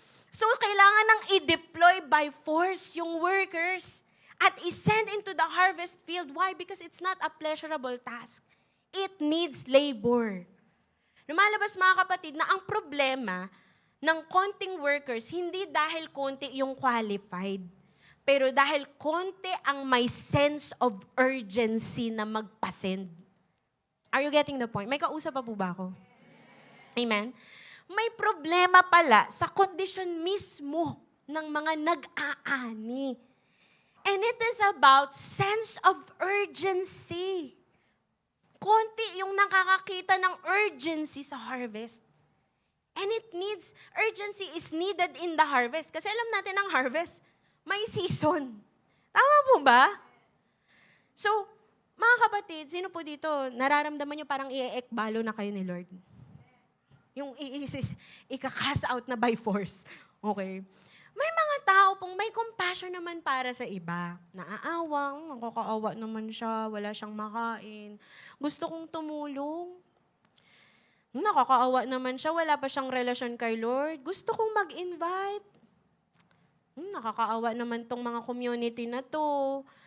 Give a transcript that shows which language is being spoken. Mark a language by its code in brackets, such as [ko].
[tl] So, kailangan nang i-deploy by force yung workers at i-send into the harvest field. Why? [en] Because it's not a pleasurable task. It needs labor. [tl] Lumalabas mga kapatid na ang problema ng konting workers, hindi dahil konti yung qualified, pero dahil konti ang may sense of urgency na magpasend. [en] Are you getting the point? [tl] May kausap pa po ba ako? [en] Amen? [tl] May problema pala sa kondisyon mismo ng mga nag-aani. [en] And it is about sense of urgency. [tl] Konti yung nakakakita ng urgency sa harvest. [en] And urgency is needed in the harvest. [tl] Kasi alam natin ang harvest, may season. Tama po ba? So, Mga kapatid, sino po dito, nararamdaman nyo parang i-ekbalo na kayo ni Lord? Yung ika-cast out na by force. Okay? May mga tao pong may compassion naman para sa iba. Naaawang, nakakaawa naman siya, wala siyang makain. Gusto kong tumulong. Nakakaawa naman siya, wala pa siyang relasyon kay Lord. Gusto kong mag-invite. Nakakaawa naman tong mga community na to.